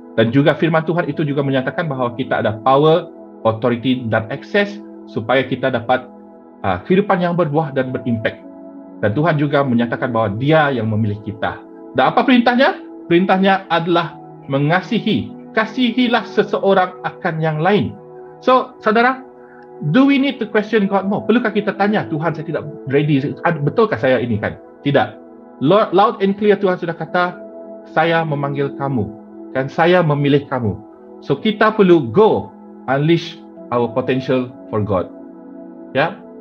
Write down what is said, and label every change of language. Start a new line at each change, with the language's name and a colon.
Malay: Dan juga firman Tuhan itu juga menyatakan bahawa kita ada power, authority dan akses supaya kita dapat kehidupan yang berbuah dan berimpak. Dan Tuhan juga menyatakan bahawa Dia yang memilih kita. Dan apa perintahnya? Perintahnya adalah mengasihi. Kasihilah seseorang akan yang lain.
English: So, saudara, do we need to question God more?
Malay: Perlukah kita tanya, Tuhan saya tidak ready, betulkah saya ini kan? Tidak.
English: Loud and clear
Malay: Tuhan sudah kata, saya memanggil kamu. Dan saya memilih kamu. So, kita perlu
English: go unleash our potential for God.
Malay: Ya.